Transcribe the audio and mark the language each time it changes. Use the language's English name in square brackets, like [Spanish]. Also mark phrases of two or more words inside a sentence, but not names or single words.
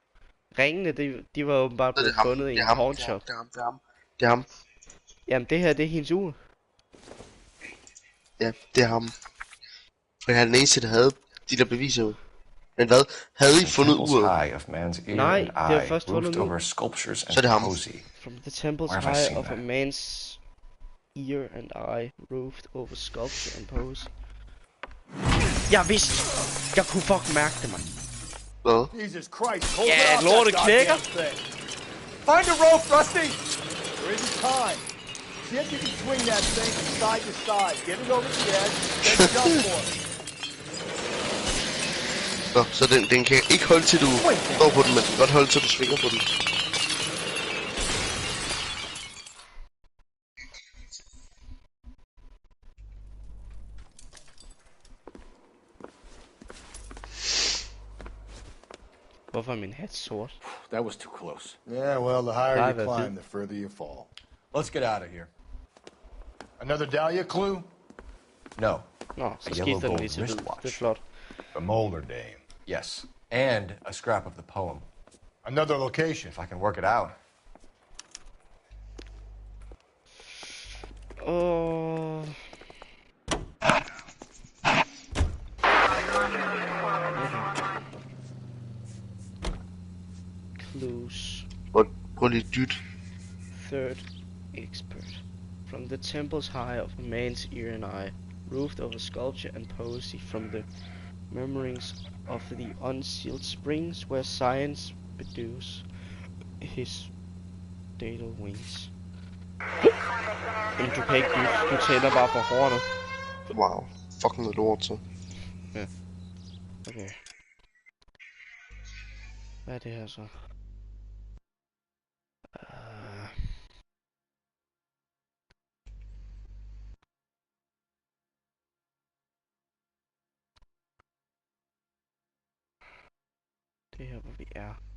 [Danish] Ringene, de var åbenbart blevet fundet i en pawnshop. Det er ham. Det er ham. Jamen det her, det er hendes ur. Ja, det er ham. For jeg er den eneste, der havde de der beviser jo. Men hvad? Havde I fundet uret? Nej, det var først fundet nu. Så er det ham. [English] From the temple's high of a man's ear and eye, roofed over sculpture and pose. [Danish] Jeg vidste. Jeg kunne fucking mærke det, man. Hvad? [English] Jesus Christ, hold [Danish] Ja, [English] up [Danish] lortet [English] that [Danish] knækker. [English] goddamn thing. Find a rope, Rusty! There isn't time. See if you can swing that thing from side to side. Get it over the edge, then jump for it. [Danish] Nå, så den kan ikke holde til du står på den, men den kan godt holde til du svinger på den. Hvorfor er min hat sort? [English] That was too close. Yeah, well, the higher you climb, the further you fall. Let's get out of here. Another Dahlia clue? No. [Danish] Nå, så [English] A [Danish] skifter [English] yellow [Danish] den [English] gold [Danish] lige til hvid. [English] wristwatch. [Danish] Det er flot. [English] The Molder dame. Yes. And a scrap of the poem. Another location. If I can work it out. Oh. Clues. [Danish] Prøv lige dyt. [English] Third expert. From the temple's high of a man's ear and eye, roofed over sculpture and poesy, from the murmurings of the unsealed springs where science bedews his datal wings. [Danish] Jamen, du kan ikke du tænder bare for hornet. Wow, fucking noget lort så. Ja. Okay. Hvad er det her så? Det her hvor vi er.